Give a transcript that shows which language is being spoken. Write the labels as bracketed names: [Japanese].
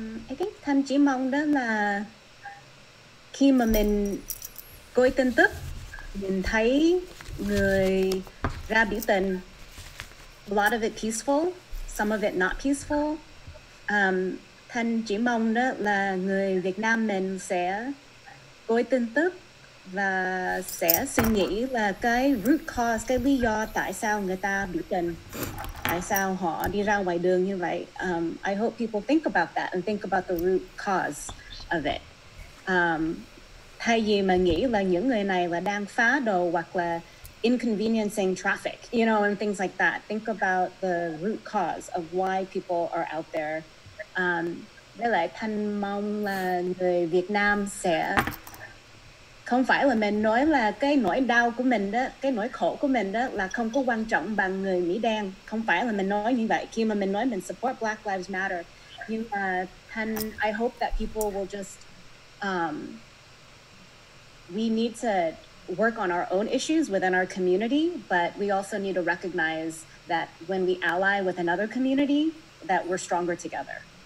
[English] I think [Vietnamese] Thanh chỉ mong đó là khi mà mình coi tin tức, mình thấy người ra biểu tình, [English] a lot of it peaceful, some of it not peaceful. [Vietnamese] Thanh chỉ mong đó là người Việt Nam mình sẽ coi tin tức và sẽ suy nghĩ là cái root cause, cái lý do tại sao người ta biểu tình, tại sao họ đi ra ngoài đường như vậy. [English] I hope people think about that and think about the root cause of it. [Vietnamese] Thay vì mà nghĩ là những người này là đang phá đồ hoặc là [English] inconveniencing traffic, you know, and things like that. Think about the root cause of why people are out there. [Vietnamese] Với lại Thanh mong là người Việt Nam sẽ không phải là mình nói là cái nỗi đau của mình đó, cái nỗi khổ của mình đó là không có quan trọng bằng người Mỹ đen. Không phải là mình nói như vậy khi mà mình nói mình support Black Lives Matter. Nhưng mà Thanh, [English] I hope that people will just we need to work on our own issues within our community, but we also need to recognize that when we ally with another community, that we're stronger together.